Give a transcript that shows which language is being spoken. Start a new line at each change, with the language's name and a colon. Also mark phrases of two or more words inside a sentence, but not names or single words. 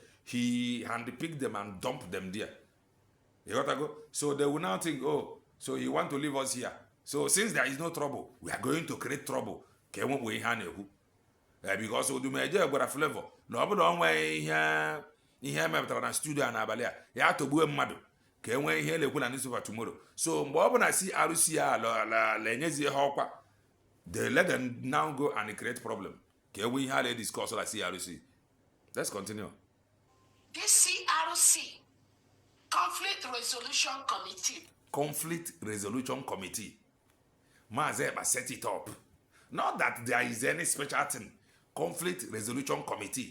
English: He handpicked them and dumped them there. You got to go? So they will now think, oh, so you want to leave us here. So since there is no trouble, we are going to create trouble. Because Odumeje got a flavor. No, but don't way here.
Igbo: Ihe mepụtara na studio a n'abalị a ya tọgbuo mmadụ ka enwee ihe lekwu na
English: newspaper tomorrow.
Igbo: So mgbe ọ bụ na CRC a enyezi ha ọkwa,
English: they let them now go and create problem
Igbo: ka enwee ihe a
English: discuss like CRC. Let's continue. This CRC, Conflict Resolution Committee. Conflict Resolution Committee. Mazi Ekpa set it up. Not that there is any special thing. Conflict Resolution Committee.